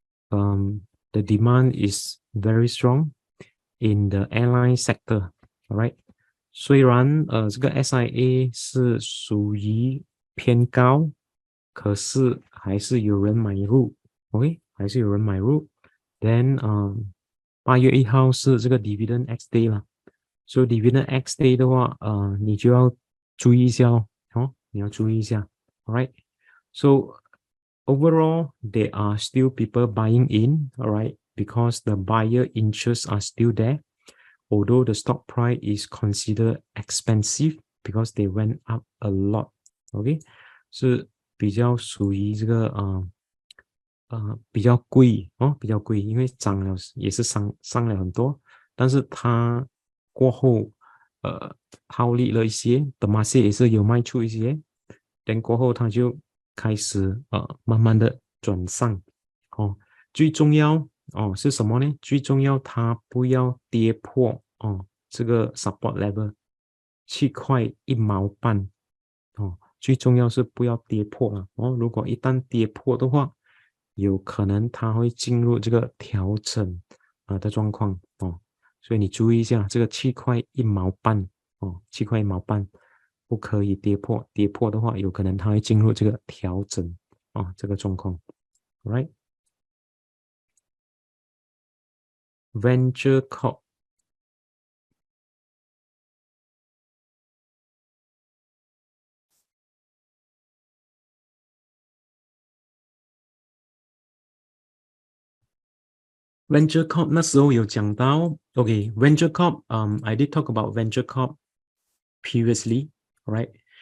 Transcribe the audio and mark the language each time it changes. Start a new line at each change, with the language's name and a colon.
English: The demand is very strong in the airline sector.
Chinese: Alright， 虽然这个 SIA 是属于偏高，可是还是有人买入 ，OK， 还是有人买入。 Then 8月1号是这个 Dividend X Day 啦，所以 Dividend X Day 的话，你就要注意一下你要注意一下 ，alright。
English: So overall, there are still people buying in, alright, because the buyer interests are still there. Although the stock price is considered expensive because they went up a lot,
Chinese: OK， 是比较属于这个比较贵比较贵，因为涨了也是上了很多，但是它过后套利了一些，的马些也是有卖出一些，等过后它就开始慢慢的转上最重要是什么呢？最重要它不要跌破这个 support level 7.1毛半最重要是不要跌破了如果一旦跌破的话，有可能它会进入这个调整的状况所以你注意一下这个7.1毛半7.1毛半不可以跌破，跌破的话有可能它会进入这个调整这个状况 ，right？
English: Venture Corp Venture Corp
Chinese: 那时候有讲到
English: ，OK Venture Corp I did talk about Venture Corp previously, right?